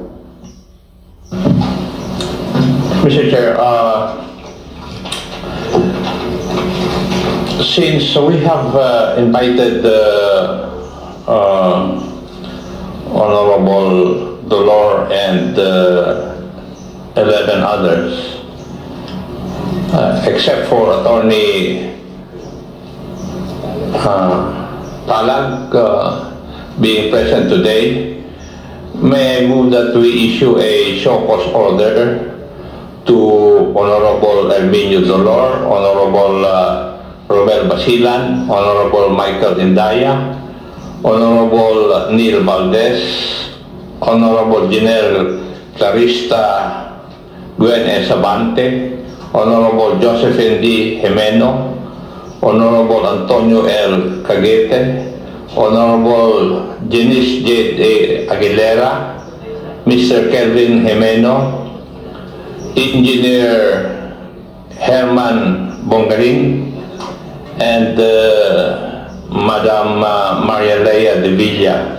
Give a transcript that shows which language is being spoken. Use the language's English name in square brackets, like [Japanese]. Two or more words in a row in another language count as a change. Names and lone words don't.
[English] Mr. Chair, since we have invited Honorable Dolor and 11 others, except for Attorney Talag being present today, may I move that we issue a show cause order to Honorable Erminio Dolor, Honorable Romel Basilan, Honorable Michael Indaya, Honorable Neil Valdez, Honorable Janelle Clarista Gwen Sabante, Honorable Josephine D. Jimeno, Honorable Antonio L. Cagete, Honorable Janice J. Aguilera, Mr. Kelvin Jimeno, Engineer Herman Bongarin, and Madam Maria Leia de Villa.